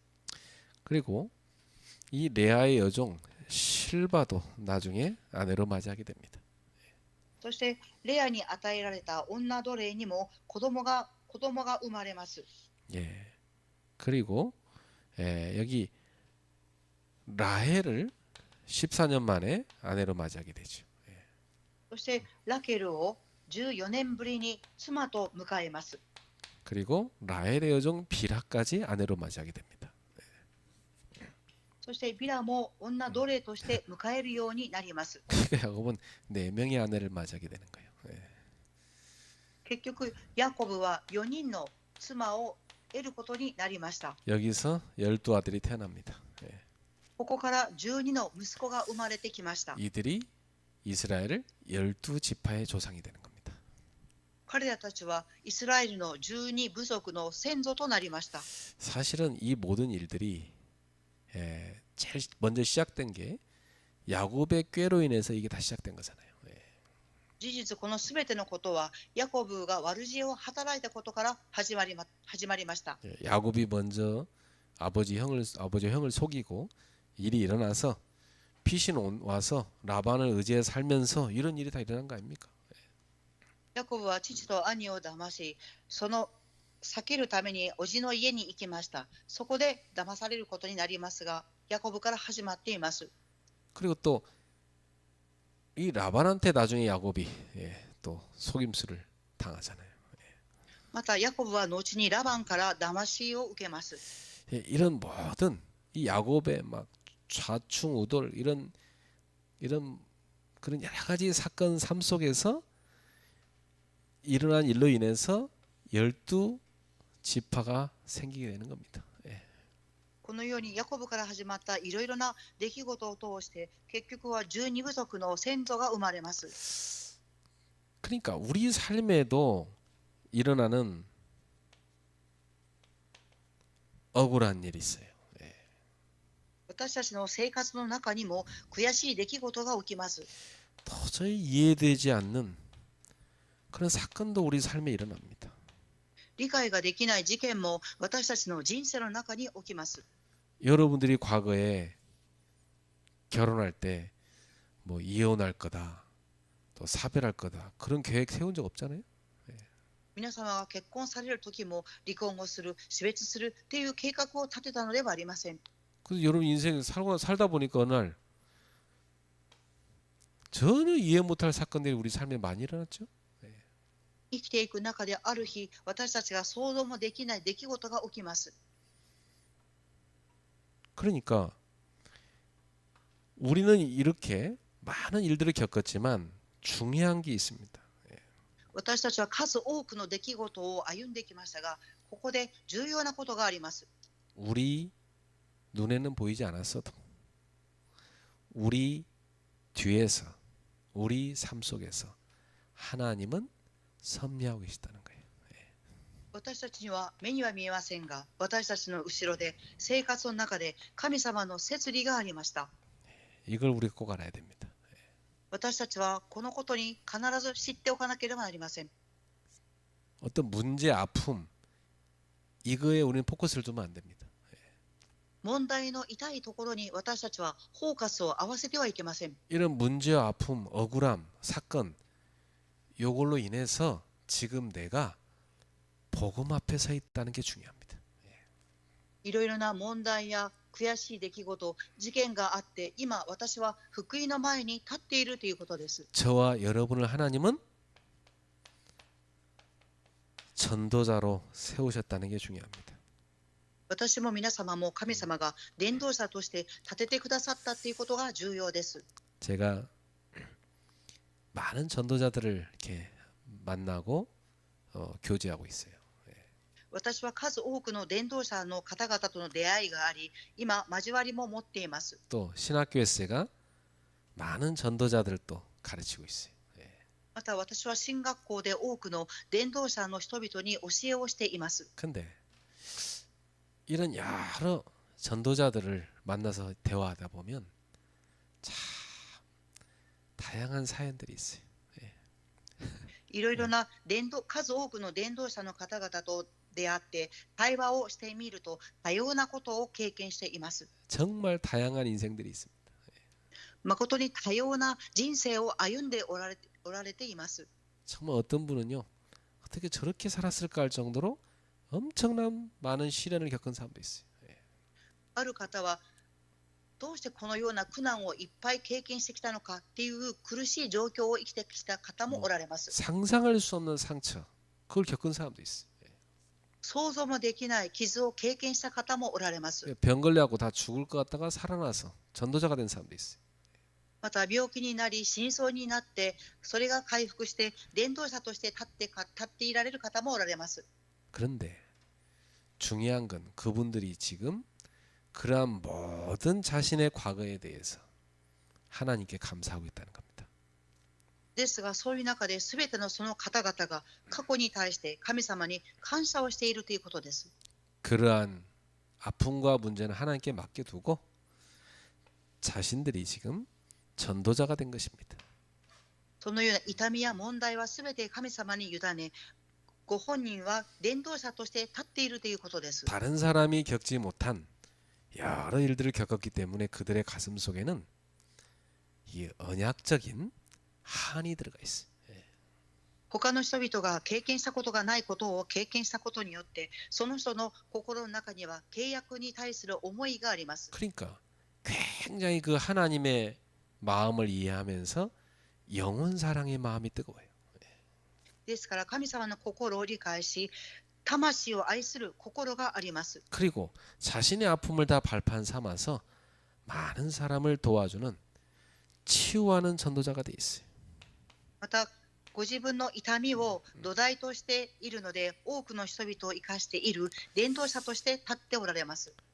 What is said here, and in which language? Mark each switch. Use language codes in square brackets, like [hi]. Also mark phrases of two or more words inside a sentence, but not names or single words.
[ko] 그리고 이 레아의 여종 실바도 나중에 아내로 맞이하게 됩니다. [ja] そしてレアに与えられた女奴隷にも子供が生まれます。 [ko] 예. 그리고 여기 라헬을 14년 만에 아내로 맞이하게 되죠. [ja] そしてラケルを14年ぶりに妻と迎えます。 [ko] 그리고 라헬의 여종 비라까지 아내로 맞이하게 됩니다. [ja] そしてビラも女奴隷として迎えるようになります。 [ko] 그러니까 야곱은 4명의 아내를 맞이하게 되는 거예요. [ja] 結局ヤコブは4人の妻を得ることになりました。 [ko] 여기서 12아들이 태어납니다. [ja] ここから12の息子が生まれてきました。 [ko] 이들이 이스라엘을 12지파의 조상이 되는 겁니다. [ja] 彼らたちはイスラエルの12部族の先祖となりました。 [ko] 사실은 이 모든 일들이 제일 먼저 시작된 게 야곱의 꾀로 인해서 이게 다 시작된 거잖아요. [ja] 事実このすべてのことはヤコブが悪知恵を働いたことから始まりました。 [ko] 야곱이 먼저 아버지 형을 속이고 일이 일어나서 피신 와서 라반을 의지해 살면서 이런 일이 다 일어난 거 아닙니까? [ja] ヤコブは父と兄を騙し、その避けるために叔父の家に行きました。そこで騙されることになりますが、ヤコブから始まっています。 [ko] 그리고 또 이 라반한테 나중에 야곱이 또 속임수를 당하잖아요. [ja] またヤコブは後にラバンから騙しを受けます。 [ko] 이런 모든 이 야곱의 막 좌충우돌 이런 그런 여러 가지 사건 삶 속에서 일어난 일로 인해서 12지파가 생기게 되는 겁니다. [ja] このようにヤコブから始まったいろいろな出来事を通して結局は12部族の先祖が生まれます。 [ko] 그러니까 우리 삶에도 일어나는 억울한 일이 있어요. [ja] 私たちの生活の中にも悔しい出来事が起きます。 [ko] 도저히 이해되지 않는 그런 사건도 우리 삶에 일어납니다. [ja] 理解ができない事件も私たちの人生の中に起きます。 [ko] 여러분들이 과거에 결혼할 때 뭐 이혼할 거다, 또 사별할 거다 그런 계획 세운 적 없잖아요. [ja] 皆様が結婚される時も離婚をする、死別するっていう計画を立てたのではありません。 [ko] 그래서 여러분 인생 살다 보니까 어느 날 전혀 이해 못할 사건들이 우리 삶에 많이 일어났죠. [ja] 生きていく中である日、私たちが想像もできない出来事が起きます。 [ko] 그러니까 우리는 이렇게 많은 일들을 겪었지만 중요한 게 있습니다. [ja] 私たちは数多くの出来事を歩んできましたが、ここで重要なことがあります。 [ko] 우리 눈에는 보이지 않았어도 우리 뒤에서 우리 삶 속에서 하나님은 섭리하고 계시다는 거예요. [ja] 私たちには目には見えませんが、私たちの後ろで生活の中で神様の摂理がありました。 [ko] 이걸 우리가 꼭 알아야 됩니다. [ja] 私たちはこのことに必ず知っておかなければなりません。 [ko] 어떤 문제, 아픔 이거에 우리는 포커스를 두면 안 됩니다. [ja] 問題の痛いところに私たちはフォーカスを合わせてはいけません。 [ko] 이런 문제와 아픔, 억울함, 사건 요걸로 인해서 지금 내가 복음 앞에 서 있다는 게 중요합니다. [ja] いろいろな問題や悔しい出来事、事件があって、今私は福音の前に立っているということです。 [ko] 저와 여러분을 하나님은 전도자로 세우셨다는 게 중요합니다. [ja] 私も皆様も神様が伝道者として立ててくださったということが重要です。 [ko] 제가 많은 전도자들을 이렇게 만나고 교제하고 있어요. [ja] 私は数多くの伝道者の方々との出会いがあり、今交わりも持っています。 [ko] 또 신학교에서가 많은 전도자들을 또 가르치고 있어요. [ja] また私は進学校で多くの伝道者の人々に教えをしています。 [ko] 근데 이런 여러 전도자들을 만나서 대화하다 보면 참 다양한 사연들이 있어요. [ja] いろいろな数多くの伝道者の方々と出会って対話をしてみると多様なことを経験しています。 [ko] 정말 다양한 인생들이 있습니다. [ja] 誠に多様な人生を歩んでおられています。 [ko] 정말 어떤 분은요 어떻게 저렇게 살았을까 할 정도로 엄청난 많은 시련을 겪은 사람도 있어요. [ja] ある方はどうしてこのような苦難をいっぱい経験してきたのかっていう苦しい状況を生きてきた方もおられます。 [ko] 상상할 수 없는 상처 그걸 겪은 사람도 있어요. [ja] 想像もできない傷を経験した方もおられます。 [ko] 병 걸려갖고 다 죽을 것 같다가 살아나서 전도자가 된 사람도 있어요. [ja] また病気になり死にそうになってそれが回復して伝道者として立っていられる方もおられます。 [ko] 그런데 중요한 건 그분들이 지금 그러한 모든 자신의 과거에 대해서 하나님께 감사하고 있다는 겁니다. [ja] ですがそういう中で全てのその方々が過去に対して神様に感謝をしているということです。 [ko] 그러한 아픔과 문제는 하나님께 맡겨두고 자신들이 지금 전도자가 된 것입니다. [ja] そのような痛みや問題は全て神様に委ね、ご本人は伝道者として立っているということです。 [ko] 다른 사람이 겪지 못한 여러 일들을 겪었기 때문에 그들의 가슴 속에는 이 언약적인 한이 들어가 있어요. [ja] 他の人々が経験したことがないことを経験したことによってその人の心の中には契約に対する思いがあります。 [ko] 그러니까 굉장히 그 하나님의 마음을 이해하면서 영혼 사랑의 마음이 뜨거워요. [ja] ですから神様の心を理解し、魂を愛する心があります。 [ko] 그리고 자신의 아픔을 다 발판 삼아서 많은 사람을 도와주는 치유하는 전도자가 돼 있어요. [ja] また、ご自分の痛みを土台としているので、多くの人々を生かしている伝道者として立っておられます。